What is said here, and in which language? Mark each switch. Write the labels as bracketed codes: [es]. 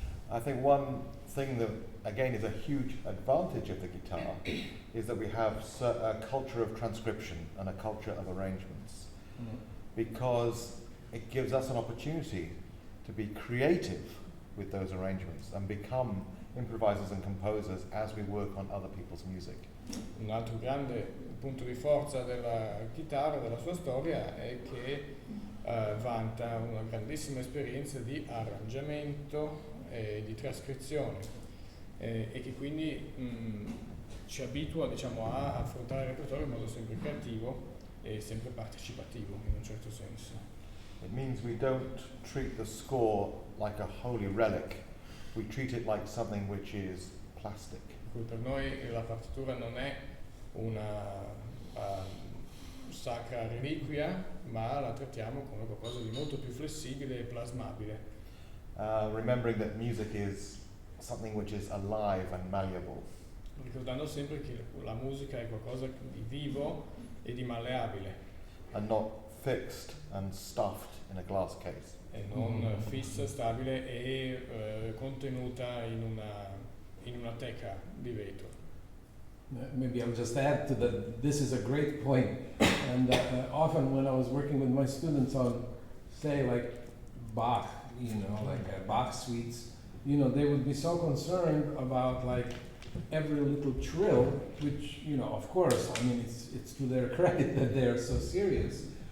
[en] I think one thing that, again, is a huge advantage of the guitar is that we have a culture of transcription and a culture of arrangements, because it gives us an opportunity to be creative with those arrangements and become improvisers and composers as we work on other people's music. [it] Un altro grande punto di forza della chitarra, della sua storia, è che vanta una grandissima esperienza di arrangiamento e di trascrizione e che quindi ci abitua, diciamo, a affrontare il repertorio in modo sempre creativo e sempre partecipativo in un certo senso. [en] It means we don't treat the score like a holy relic, we treat it like something which is plastic. [it] Per noi la partitura non è una sacra reliquia, ma la trattiamo come qualcosa di molto più flessibile e plasmabile. [en] Remembering that music is something which is alive and malleable. [it] Ricordando sempre che la musica è qualcosa di vivo e di malleabile. [en] And not fixed and stuffed in a glass case. [it] E non fissa, stabile e contenuta in una teca di vetro. [en] Maybe I'll just add to that. This is a great point, and often when I was working with my students on, say, like Bach, like Bach suites, they would be so concerned about like every little trill, which of course, I mean, it's to their credit that they are so serious.